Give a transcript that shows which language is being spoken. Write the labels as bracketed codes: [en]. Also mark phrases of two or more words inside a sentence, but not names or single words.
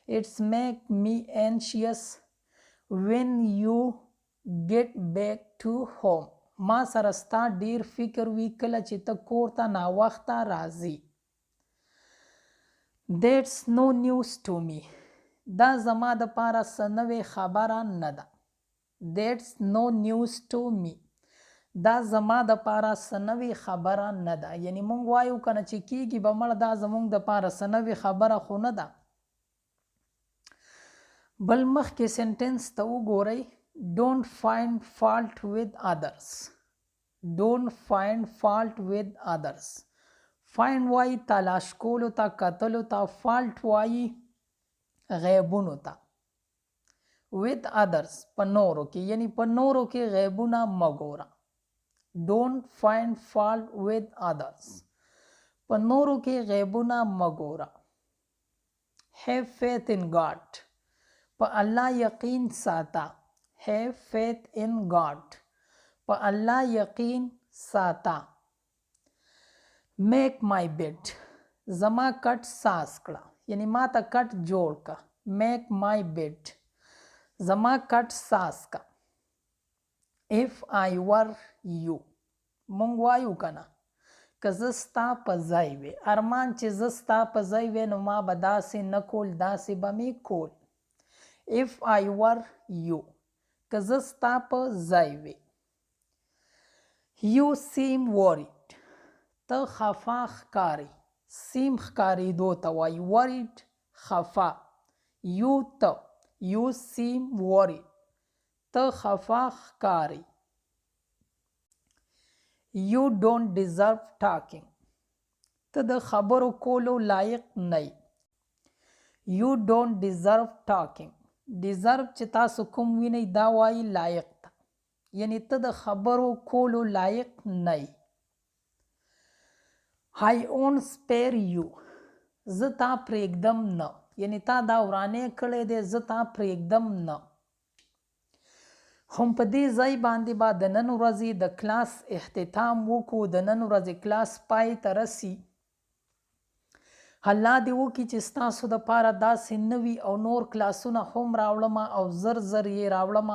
[en] It's make me anxious when you get back to home. [ps] ما سره ستا ډیر فکر وی کله چې ته کور ته ناوخته راځي. [en] That's no news to me. [ps] دا زما د پاره څه نوې خبره نه ده. [en] That's no news to me. [ps] دا زما د پاره څه نوې خبره نه ده. یعنی مونږ وایو کنه چې کیږي به مړه دا زمونږ د پاره څه نوې خبره خو نه ده. بل مخکې سنټنس ته وګورئ. [en] Don't find fault with others. Don't find fault with others. [ps] Find وایي تلاش کولو ته کتلو ته. fault وایي غیبونو ته. [en] with others [ps] په نورو کې یعنی په نورو کې غیبونه مه ګوره. [en] Don't find fault with others. [ps] په نورو کې غیبونه مه ګوره. [en] Have faith in God. [ps] په الله یقین ساته. [en] Have faith in God. [ps] په الله یقین ساته. [en] Make my bed. [ps] زما کټ ساز کړه یعنی ما ته کټ جوړ کا. [en] Make my bed. [ps] زما کټ ساز کا. [en] If I were you. [ps] مونږ وایو کنه که زه ستا په ځای وې. ارمان چې زه ستا په ځای وې نو ما به داسې نه کول داسې به مې کول. [en] If I were you. [ps] که زه ستا په ځای وې. [en] You seem worried. [ps] ته خفا ښکاري. seem ښکارېدو ته وایي. worried خفا. [en] you ته. You seem worried. [ps] ته خفا ښکاري. [en] You don't deserve talking. [ps] ته د خبرو کولو لایق نه. [en] You don't deserve talking. [ps] deserve چې تاسو کوم وینئ دا وایي لایق ته. یعنی ته د خبرو کولو لایق نه. [en] I won't spare you. [ps] زه تا پرېږدم نه. یعنی تا دا ورانې کړی دی زه تا پرېږدم نه. هم په دې ځای باندې به د نن ورځې د کلاس اختتام وکړو. د نن ورځې کلاس پای ته رسي. الله دې وکړي چې ستاسو دپاره داسې نوي او نور کلاسونه هم راوړمه او زر زر یې راوړمه.